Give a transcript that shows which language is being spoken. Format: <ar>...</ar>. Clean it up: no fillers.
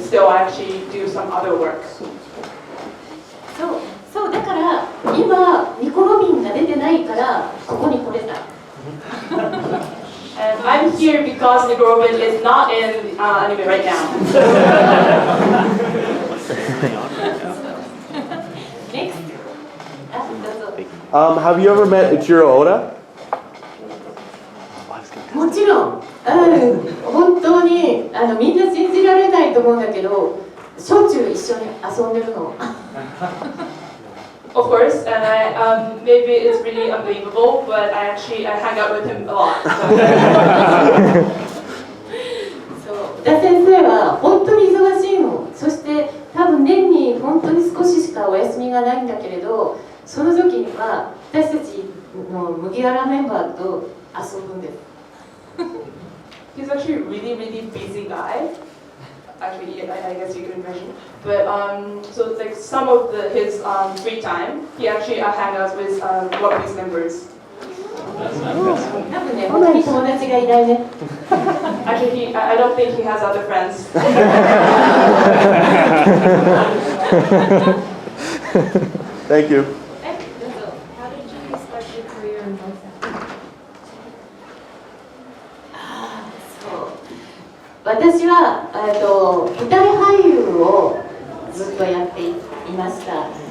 <en>Still, I actually do some other work.</en> <ja>そうだから今ニコロビンが出てないからここに来れた。</ja> <en>And I'm here because Nico Robin is not in anime right now. Next. Have you ever met Ichiro Oda?</en> <ja>もちろん、本当にみんな信じられないと思うんだけど、しょっちゅう一緒に遊んでるの。</ja> <en>Of course, and maybe it's really unbelievable, but I hang out with him a lot.</en> <ja>そう田先生は本当に忙しいの。そして多分年に本当に少ししかお休みがないんだけれど、その時には私たちの麦わらメンバーと遊ぶんです。</ja> <en>He's actually a really busy guy. Actually, I guess you can imagine. But so it's like some of his free time, he actually hangs out with One Piece members.</en> <ja>多分ね、他に友達がいないね。</ja> <en>Actually, I don't think he has other friends. Thank you. How did you start your career in voice acting?</en> <ja>そう私は舞台俳優をずっとやっていました。</ja>